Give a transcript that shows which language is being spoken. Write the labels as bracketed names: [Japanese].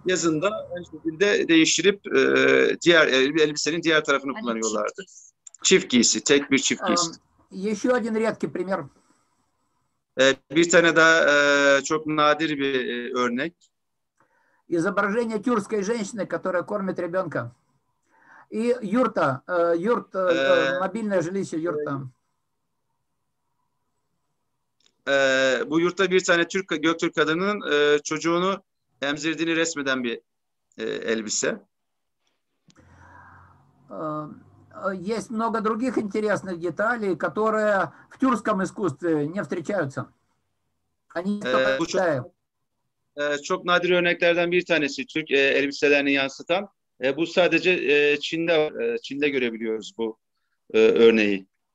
[Turkish] Yazında aynı şekilde değiştirip diğer elbisenin diğer tarafını kullanıyorlardı. Çift giysi, tek bir çift giysi. [Russian] Еще один редкий пример. [Turkish] Bir tane daha çok nadir bir örnek. [Russian] Изображение тюркской женщины, которая кормит ребенка. И юрта, мобильное жилище юрта. [Turkish] Bu yurtta bir tane Göktürk kadının çocuğunu emzirdiğini resmeden bir elbise. [Russian] Есть много других интересных деталей, которые в тюркском искусстве не встречаются. Они только в Китае. [Turkish] Çok nadir örneklerden bir tanesi Türk elbiselerini yansıtan. Bu sadece Çin'de görebiliyoruz bu örneği.